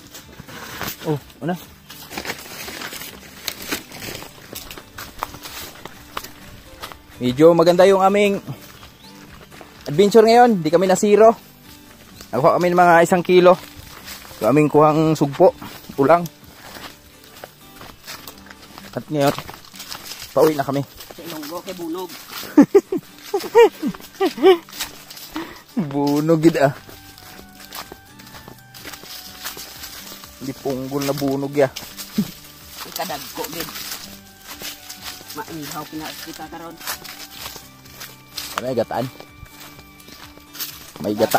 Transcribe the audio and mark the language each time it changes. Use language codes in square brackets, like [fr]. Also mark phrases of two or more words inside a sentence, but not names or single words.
[tl] Oh, ano? Medyo maganda yung aming adventure ngayon. Di kami na zero. Nakuha kami ng mga 1 kilo. Yung aming kuhang sugpo. Ulang. At ngayon, pauwi na kami. [hil] Sa Ilonggo kay bunog. Bunog gid ah. Hindi punggol na bunog ya. Ikadagko gid. Maihaw kita karon. May gataan. May gata.